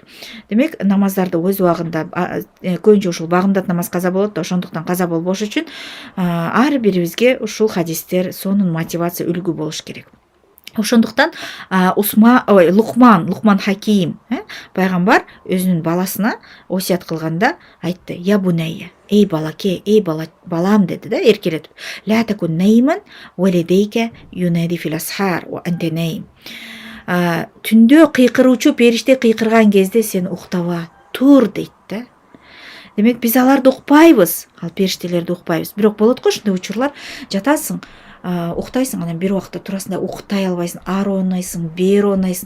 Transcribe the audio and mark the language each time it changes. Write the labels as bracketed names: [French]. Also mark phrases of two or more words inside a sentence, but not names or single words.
[Kyrgyz] Демек, намаздарды өз убагында көбүнчө ушул багымдат намаз каза болот да, ошондуктан каза болбош үчүн ар бирибизге ушул хадистер сонун мотивация, үлгү болуш керек. Ошондуктан Лукман Хаким, пайгамбар өзүнүн баласына осият кылганда айтты: [Arabic] "يا بني, [Kyrgyz] эй балаке, эй балам" деди да, эркелетип. [Arabic] "لا تكن نائما والديك ينادي في الأسحار وأنت نائم." [Kyrgyz] Түндө кыйкыруучу периште кыйкырган кезде сен уктаба, тур дейт да. Демек, биз аларды укпайбыз, ал периштелерди укпайбыз. Бирок болот го ушундай учурлар, жатасың, уктайсың, анан бир убакта турасың да уктай албайсың, ары оонайсың, бери оонайсың.